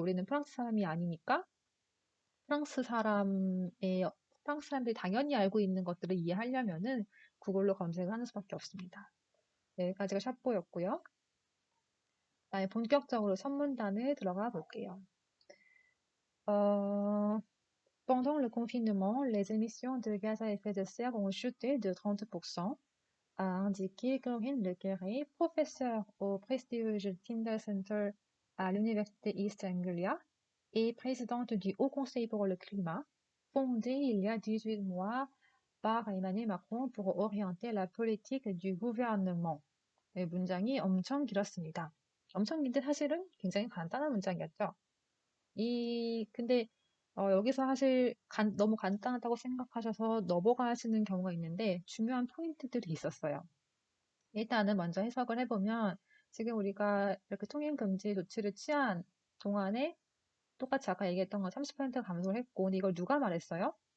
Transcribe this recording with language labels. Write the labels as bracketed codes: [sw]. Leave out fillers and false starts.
[ko] 우리는 프랑스 사람이 아니니까 프랑스 사람의 프랑스 사람들이 당연히 알고 있는 것들을 이해하려면은 구글로 검색을 하는 수밖에 없습니다. 네, 여기까지가 샷보였고요. 그다음에 본격적으로 선문단을 들어가 볼게요. [fr] Pendant le confinement, les émissions de gaz à effet de serre ont chuté de 30%, a indiqué Corinne Le Quéré, professeure au prestigieux Tyndall Center à l'Université East Anglia et présidente du Haut Conseil pour le climat, fondé il y a 18 mois par Emmanuel Macron pour orienter la politique du gouvernement. [ko] 네, 문장이 엄청 길었습니다. 엄청 긴데 사실은 굉장히 간단한 문장이었죠. 근데 여기서 사실 너무 간단하다고 생각하셔서 넘어가시는 경우가 있는데 중요한 포인트들이 있었어요. 일단은 먼저 해석을 해보면 지금 우리가 이렇게 통행금지 조치를 취한 동안에 똑같이 아까 얘기했던 거 30% 감소를 했고 근데 이걸 누가 말했어요?